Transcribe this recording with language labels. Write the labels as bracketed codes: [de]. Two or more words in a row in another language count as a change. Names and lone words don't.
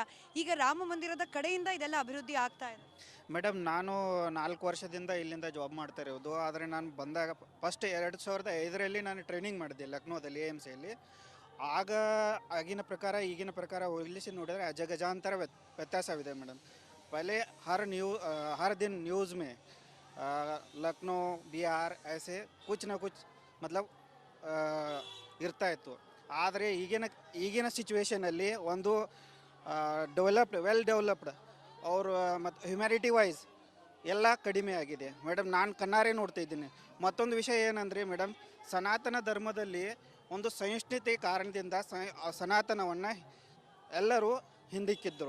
[kn] ಈಗ ರಾಮ ಮಂದಿರದ ಕಡೆಯಿಂದ ಇದೆಲ್ಲ ಅಭಿವೃದ್ಧಿ ಆಗ್ತಾ ಇದೆ. ಮೇಡಮ್, ನಾನು 4 ವರ್ಷದಿಂದ ಇಲ್ಲಿಂದ ಜಾಬ್ ಮಾಡ್ತಾ ಇರೋದು. ಆದರೆ ನಾನು ಬಂದಾಗ ಫಸ್ಟ್ 2005ರಲ್ಲಿ ನಾನು ಟ್ರೈನಿಂಗ್ ಮಾಡಿದ್ದೆ ಲಕ್ನೋದಲ್ಲಿ, AMCಯಲ್ಲಿ. ಆಗಿನ ಪ್ರಕಾರ ಈಗಿನ ಪ್ರಕಾರ ಹೋಲಿಸಿ ನೋಡಿದರೆ ಅಜಗಜಾಂತರ ವ್ಯತ್ಯಾಸವಿದೆ ಮೇಡಮ್. [hi] पहले हर दिन न्यूज़ में लखनऊ, बिहार ऐसे कुछ ना कुछ मतलब [kn] ಇರ್ತಾ ಇತ್ತು. ಆದರೆ ಈಗಿನ ಸಿಚುವೇಷನಲ್ಲಿ ಒಂದು [en] well developed [kn] ಅವರು ಮತ್ತು [en] humanity wise [kn] ಎಲ್ಲ ಕಡಿಮೆ ಆಗಿದೆ ಮೇಡಮ್. ನಾನು ಕಣ್ಣಾರೆ ನೋಡ್ತಾ ಇದ್ದೀನಿ. ಮತ್ತೊಂದು ವಿಷಯ ಏನಂದರೆ ಮೇಡಮ್, ಸನಾತನ ಧರ್ಮದಲ್ಲಿ ಒಂದು ಸಹಿಷ್ಣುತೆ ಕಾರಣದಿಂದ ಸನಾತನವನ್ನು ಎಲ್ಲರೂ ಹಿಂದಿಕ್ಕಿದ್ದರು.